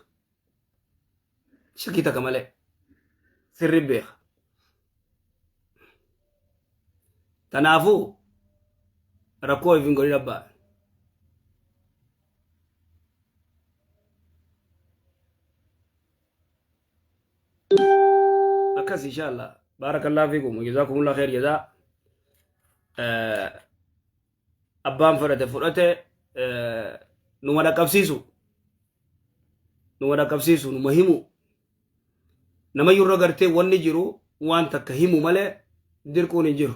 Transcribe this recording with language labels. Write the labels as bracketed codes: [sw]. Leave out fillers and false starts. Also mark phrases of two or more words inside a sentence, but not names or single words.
[om] Shakkii takka malee sirri beeka. Kanaafuu rakkoo ifin godhin abbaa. Akkas inshallah. [ar] بارك الله فيكم. جزاكم الله خير جزاء. [om] Abbaan fudhate numa dhaqqabsiisu numa himu nama yurra gartee wanni jiru waan takka himu malee dirquun hin jiru.